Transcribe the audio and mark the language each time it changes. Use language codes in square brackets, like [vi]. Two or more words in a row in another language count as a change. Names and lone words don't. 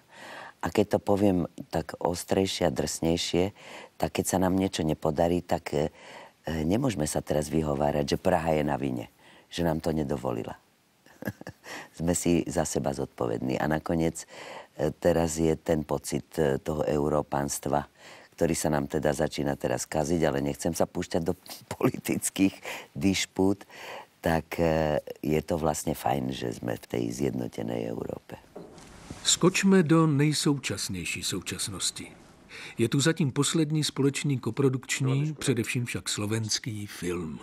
[sk] A keď to poviem tak ostrejšie a drsnejšie, tak keď sa nám niečo nepodarí, tak nemôžeme sa teraz vyhovárať, že Praha je na vine, že nám to nedovolila. Sme si za seba zodpovední. A nakoniec teraz je ten pocit toho európanstva, ktorý sa nám teda začína teraz kaziť, ale nechcem sa púšťať do politických dišpút, tak je to [cs] vlastně fajn, že jsme v té zjednotené Evropě. Skočme do nejsoučasnější současnosti. Je tu zatím poslední společný koprodukční, především však slovenský film.